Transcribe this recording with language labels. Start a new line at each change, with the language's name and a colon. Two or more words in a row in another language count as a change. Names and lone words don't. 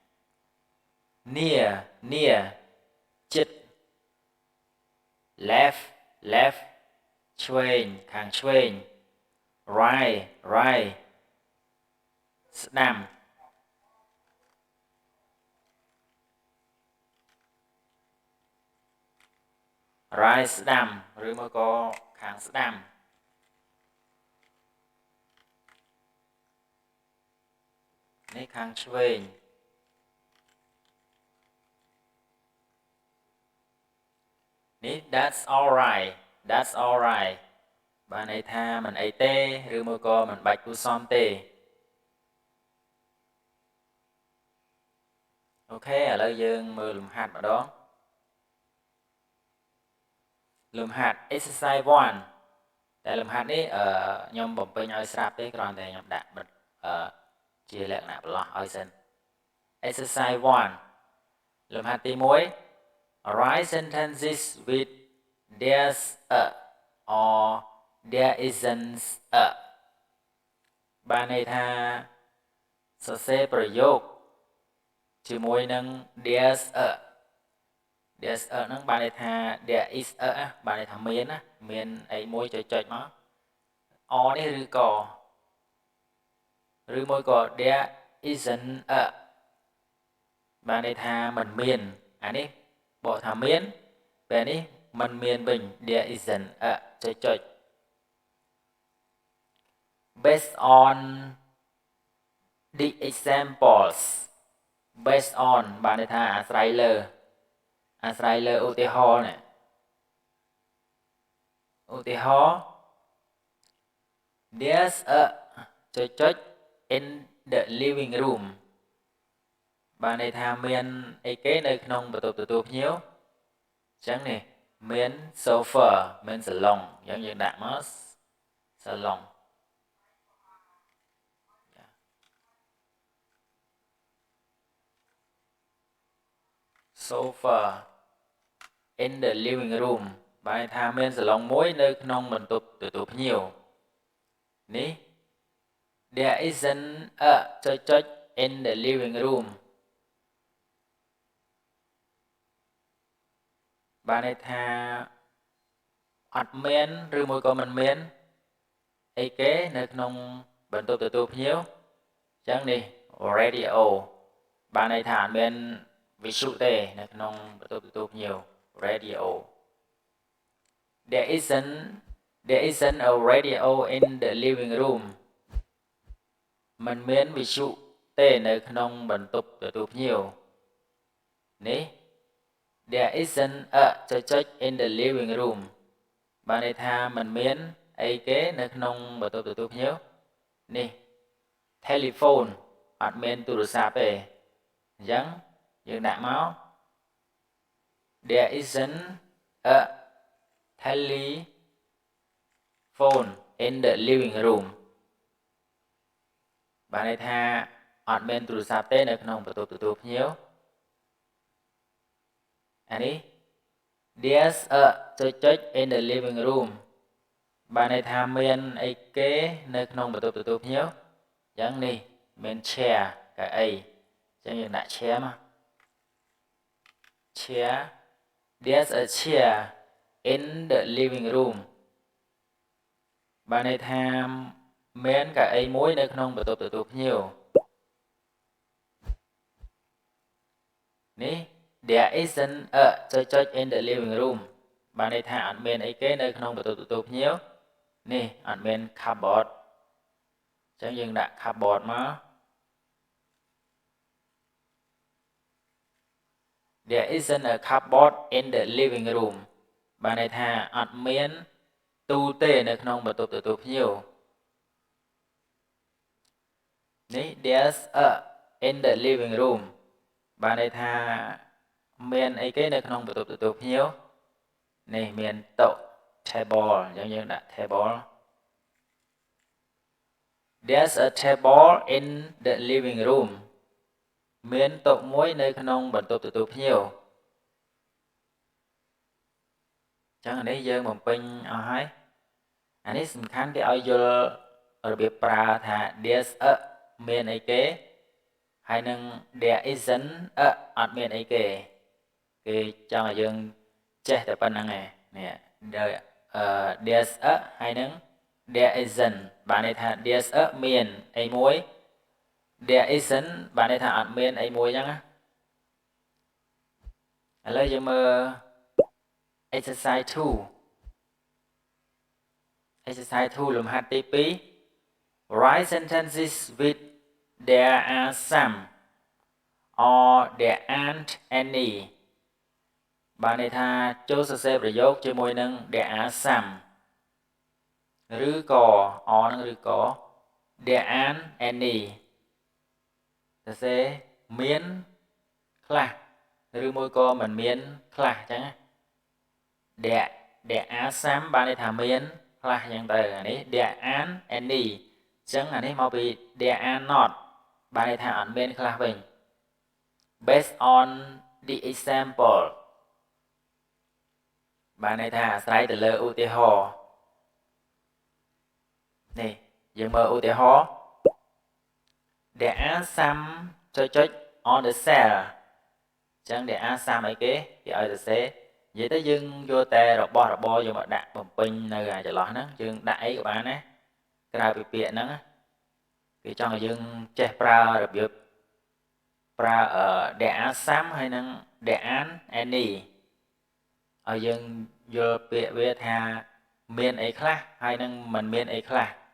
Khmer: near ជិត left ឆ្វេងខាងឆ្វេង right ស្ដាំ right ស្ដាំឬមកក៏ខាងស្ដាំ នេះខាងឆ្វេងនេះ
English: that's all right
Khmer: បានន័យថាមិនអីទេឬមួយក៏មិនបាច់គួរសមទេអូខេឥឡូវយើងមើលលំហាត់ម្ដង លំហាត់ exercise 1តែលំហាត់នេះខ្ញុំបំពេញឲ្យស្រាប់ទេគ្រាន់តែខ្ញុំ ដាក់បិទជាលក្ខណៈបន្លោះឲ្យសិន exercise 1លំហាត់ទី1
English: write sentences with there's a or there isn't a
Khmer: បានន័យថាសរសេរប្រយោគជាមួយនឹង
English: there's a
Khmer: ហ្នឹងបានន័យថា
English: there is a
Khmer: បានន័យថាមានអីមួយចុចមក or នេះ ឬមួយក៏
English: there isn't a
Khmer: បានន័យថាមិនមានអានេះបកថាមានពេលនេះមិនមានវិញ
English: there isn't a
Khmer: ចុច
English: based on the examples based on
Khmer: បានន័យថាអាស្រ័យលើឧទាហរណ៍នេះ ឧទាហរណ៍
English: there's a
Khmer: ចុច
English: in the living room
Khmer: បានន័យថាមានអីគេនៅក្នុងបន្ទប់ទទួលភ្ញៀវអញ្ចឹងនេះមាន sofa មានសាឡុងអញ្ចឹងយើងដាក់មកសាឡុង
English: sofa in the living room
Khmer: បានន័យថាមានសាឡុងមួយនៅក្នុងបន្ទប់ទទួលភ្ញៀវនេះ
English: there isn't a
Khmer: ចុច
English: in the living room
Khmer: បានន័យថាអត់មានឬមួយក៏មិនមានអីគេនៅក្នុងបន្ទប់ទទួលភ្ញៀវអញ្ចឹងនេះ radio បានន័យថាអត់មានវិទ្យុទេនៅក្នុងបន្ទប់ទទួលភ្ញៀវ
English: radio there isn't a radio in the living room
Khmer: មិនមានវិទ្យុទេនៅក្នុងបន្ទប់ទទួលភ្ញៀវ នេះ
English: there isn't a
Khmer: ចុច
English: in the living room
Khmer: បានន័យថាมันមានអីគេនៅក្នុងបន្ទប់ទទួលភ្ញៀវនេះ telephone អត់មានទូរស័ព្ទទេអញ្ចឹងយើងដាក់មក
English: there isn't a telephone in the living room
Khmer: បានន័យថាអត់មានទូរស័ព្ទទេនៅក្នុងបន្ទប់ទទួលភ្ញៀវអានេះ
English: there's a
Khmer: ចុច
English: in the living room
Khmer: បានន័យថាមានអីគេនៅក្នុងបន្ទប់ទទួលភ្ញៀវអញ្ចឹងនេះមាន chair កៅអីអញ្ចឹងយើងដាក់ chair មក
English: chair there's a chair in the living room
Khmer: បានន័យថាមានកៅអីមួយនៅក្នុងបន្ទប់ទទួលភ្ញៀវនេះ
English: there isn't a
Khmer: ចុច
English: in the living room
Khmer: បានន័យថាអត់មានអីគេនៅក្នុងបន្ទប់ទទួលភ្ញៀវនេះអត់មាន cupboard អញ្ចឹងយើងដាក់ cupboard មក
English: there isn't a cupboard in the living room
Khmer: បានន័យថាអត់មានទូទេនៅក្នុងបន្ទប់ទទួលភ្ញៀវនេះ
English: there's a in the living room
Khmer: បានន័យថាមានអីគេនៅក្នុងបន្ទប់ទទួលភ្ញៀវនេះមានតុ table អញ្ចឹងយើងដាក់ table
English: there's a table in the living room
Khmer: មានតុមួយនៅក្នុងបន្ទប់ទទួលភ្ញៀវអញ្ចឹងនេះយើងបំ ពេញអស់ហើយអានេះសំខាន់គេឲ្យយល់របៀបប្រើថា
English: there's a
Khmer: មានអីគេហើយនឹង
English: there isn't a
Khmer: អត់មានអីគេគេចង់ឲ្យយើងចេះតែប៉ុណ្្នឹងឯងនេះ
English: there's a
Khmer: ហើយនឹង
English: there isn't
Khmer: បានន័យថា
English: there's a
Khmer: មានអីមួយ
English: there isn't
Khmer: បានន័យថាអត់មានអីមួយអញ្ចឹងណា ឥឡូវយើងមើល
English: exercise 2 exercise 2
Khmer: លំហាត់ទី2
English: write sentences with there are some or there aren't any
Khmer: បានន័យថាចូលសរសេរប្រយោគជាមួយនឹង
English: there are some
Khmer: ឬក៏ or នឹងឬក៏
English: there aren't any
Khmer: សរសេរមានខ្លះឬមួយក៏មិនមានខ្លះអញ្ចឹង
English: there are some
Khmer: បានន័យថាមានខ្លះអញ្ចឹងទៅអានេះ
English: there aren't any
Khmer: អញ្ចឹងអានេះមកពី
English: there are not
Khmer: បានន័យថាអត់មានខ្លះវិញ
English: based on the example
Khmer: បានន័យថាអាស្រ័យទៅលើឧទាហរណ៍នេះយើងមើលឧទាហរណ៍
English: there are some
Khmer: ចុច
English: on the
Khmer: cell អញ្ចឹង
English: there are some
Khmer: អីគេគេឲ្យសរសេរនិយាយទៅយើងយកតែរបស់របរយកមកដាក់បំពេញនៅចន្លោះហ្នឹងយើងដាក់អីក៏បានដែរក្រៅពីពាក្យហ្នឹងគេចង់ឲ្យយើងចេះប្រើរបៀបប្រើ
English: there are some
Khmer: ហើយនឹង
English: there aren't any
Khmer: ឲ្យយើងយល់ពាក្យវាថាមានអីខ្លះហើយនឹងមិនមានអីខ្លះ